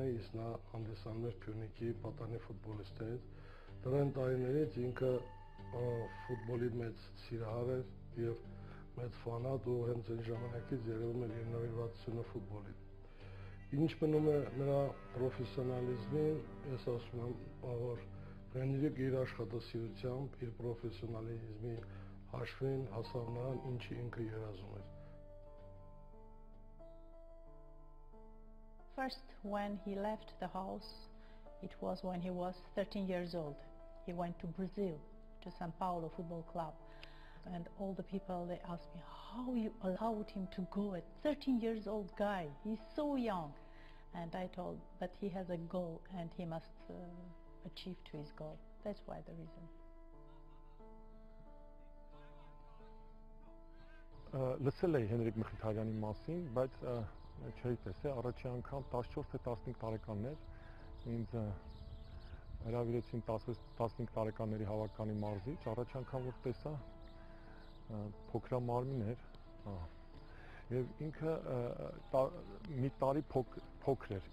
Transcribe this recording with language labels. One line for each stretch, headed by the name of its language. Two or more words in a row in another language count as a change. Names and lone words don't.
Armenian: էի, իսկ նա հանդիսանում էր Փյունիկի պատանի ֆուտբոլիստներից։ Դրան տարիներից ինքը ֆուտբոլի մեծ սիրահար էր եւ մեծ ֆանատ, ու հենց այն ժամանակից երևում էր իր նվիրվածությունը ֆուտբոլին։ Ինչ մնում է նրա պրոֆեսիոնալիզմին, ես ասում եմ, որ Գենրիխը իր աշխատասիրությամբ, իր պրոֆեսիոնալիզմի հաշվին հասավ նրան, ինչի ինքը երազում էր։
English: First, when he left the house, it was when he was 13 years old. He went to Brazil, to São Paulo Football Club. And all the people, they asked me, how you allowed him to go at 13 years old guy? He's so young. And I told that he has a goal and he must achieve to his goal. That's why the reason.
Armenian: Լսել էի Գենրիխ Մխիտարյանի մասին, բայց չէի տեսել, առաջի անգամ 14 թե 15 տարեկաններ ինձ հրավիրեցին 15 տարեկանների հավաքանի մարզիչ, առաջի անգամ որ տեսա փոքրամարմին էր, եւ ինքը մի տարի փոքր էր